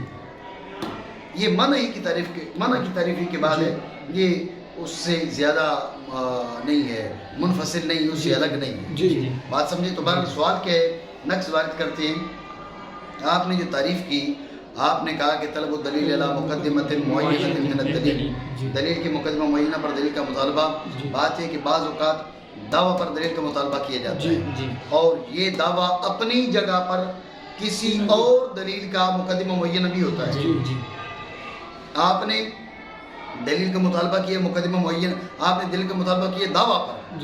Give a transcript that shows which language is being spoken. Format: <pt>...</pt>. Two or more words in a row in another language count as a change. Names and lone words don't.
<ur>یہ منع کی تعریف ہی کے بعد ہے. یہ اس سے زیادہ نہیں ہے، منفصل نہیں، اس سے الگ نہیں ہے. جی جی بات سمجھے؟ تو بہرحال سوال کیا ہے؟ نقص وارد کرتے ہیں. آپ نے جو تعریف کی، آپ نے کہا کہ</ur> <ar>طلب الدلیل الی مقدمۃ معینۃ من الدلیل،</ar> <ur>دلیل کے مقدمہ معینہ پر دلیل کا مطالبہ. بات ہے کہ بعض اوقات دعویٰ پر دلیل کا مطالبہ کیا جاتا ہے اور یہ دعویٰ اپنی جگہ پر کسی اور دلیل کا مقدمہ معینہ بھی ہوتا ہے. آپ نے دلیل کا مطالبہ کیا مقدمہ معین، آپ نے دلیل کا مطالبہ کیا دعویٰ پر،</ur>